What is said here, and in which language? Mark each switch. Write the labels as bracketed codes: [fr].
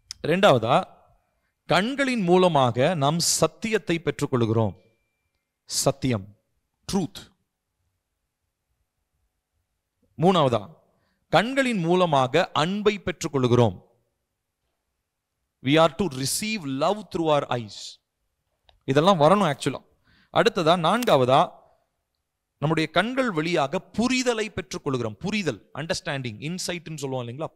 [ta] 2வதா, கண்களின் மூலமாக நாம் சத்தியத்தை பெற்றுக்கொள்கிறோம். சத்தியம், ட்ரூத். 3வதா, கண்களின் மூலமாக அன்பை பெற்றுக்கொள்கிறோம். [en] We are to receive love through our eyes. [ta] இதெல்லாம் வரணும் ஆக்சுவலா. அடுத்ததா 4வதா, நம்முடைய கண்கள் வழியாக புரிதலை பெற்றுக்கொள்கிறோம். புரிதல், அண்டர்ஸ்டாண்டிங், இன்சைட்னு சொல்லுவோம் இல்லைங்களா?